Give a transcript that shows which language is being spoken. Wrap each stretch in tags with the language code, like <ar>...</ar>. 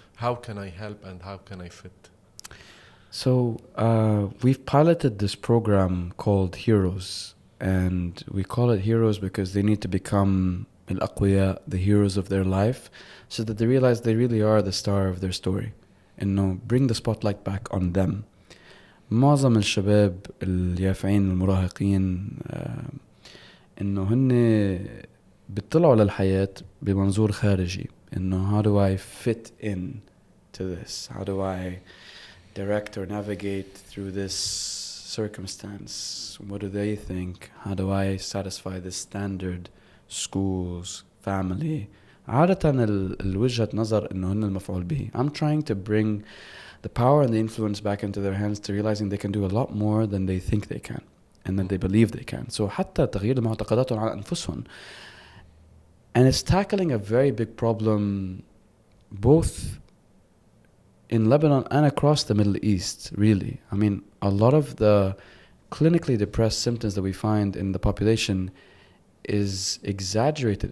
<en>How can I help and how can I fit? So we've piloted this program called Heroes, and we call it Heroes because they need to become الأقوياء, the heroes of their life, so that they realize they really are the star of their story. إنه bring the spotlight back on them.</en> <ar>معظم الشباب اليافعين المراهقين إنه هن بيطلعوا للحياة بمنظور خارجي.</ar> <en>إنه how do I fit in to this? How do I direct or navigate through this circumstance? What do they think? How do I satisfy this standard? Schools, family.</en> <ar>عادة الوجهة نظر إنه هن المفعول به.</ar> <en>I'm trying to bring the power and the influence back into their hands to realizing they can do a lot more than they think they can and that they believe they can.</en> <ar>So حتى تغيير معتقداتهم على أنفسهم.</ar> <en>And it's tackling a very big problem both in Lebanon and across the Middle East, really. I mean, a lot of the clinically depressed symptoms that we find in the population is exaggerated.</en>